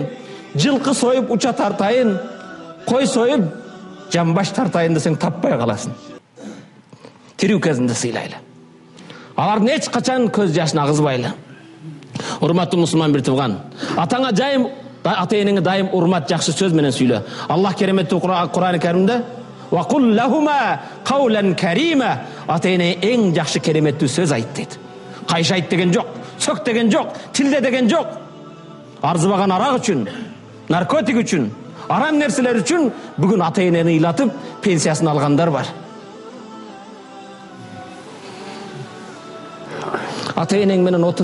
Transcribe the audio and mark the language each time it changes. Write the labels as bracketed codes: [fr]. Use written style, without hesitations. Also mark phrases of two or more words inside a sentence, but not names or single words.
[ky] Жылкы союп уча тартайын. Кой союп жамбаш тартайын десең таппай каласың. Тирүү кезинде сыйлайлы. Алардын эч качан көз жашын агызбайлы. Урматтуу мусулман бир тууган, атаңа жайым, ата энеңе дайым урмат, жакшы сөз менен сүйлө. Аллах кереметтүү Кур'ан-ы Каримде [ar] "وقل لهما قولا كريما", [ky] ата эне эң жакшы кереметтүү сөз айт дейт. Кайшайт деген жок, сөк деген жок, тилде деген жок. Арзыбаган арак үчүн, наркотик үчүн, арам нерселер үчүн бүгүн ата энени ыйлатып пенсиясын алгандар бар. Ата энең менен отур.